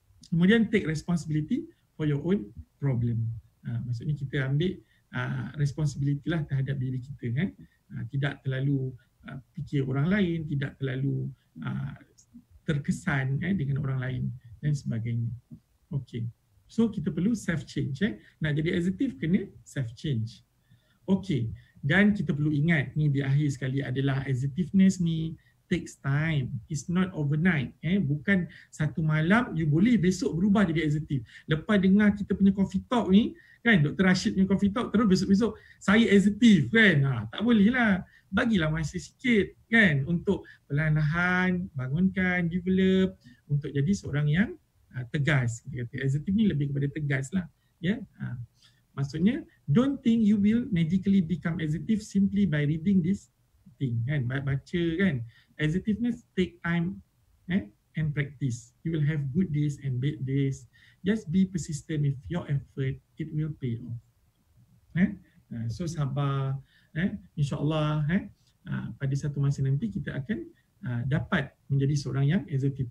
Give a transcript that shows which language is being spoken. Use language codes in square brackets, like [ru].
[en] Kemudian take responsibility for your own problem. [ms] Maksudnya kita ambil responsibility lah terhadap diri kita, kan? Tidak terlalu fikir orang lain, tidak terlalu terkesan dengan orang lain dan sebagainya. Okey. So kita perlu self change. Nak jadi assertive kena self change. Okey. Dan kita perlu ingat ni di akhir sekali adalah assertiveness ni takes time. [en] It's not overnight. [ms] Bukan satu malam you boleh besok berubah jadi assertive. Lepas dengar kita punya coffee talk ni, kan, Dr. Rashid punya coffee talk, terus besok-besok saya assertive, kan? Tak boleh lah. Bagilah masa sikit, kan, untuk perlahan-lahan bangunkan, develop untuk jadi seorang yang tegas. Kita kata assertive ni lebih kepada tegas lah. [en] Maksudnya don't think you will magically become assertive simply by reading this thing, kan? [ms] Baca, kan? [en] Assertiveness take time and practice. You will have good days and bad days. Just be persistent with your effort, it will pay off. [ms] So sabar, insya-Allah pada satu masa nanti kita akan dapat menjadi seorang yang assertive.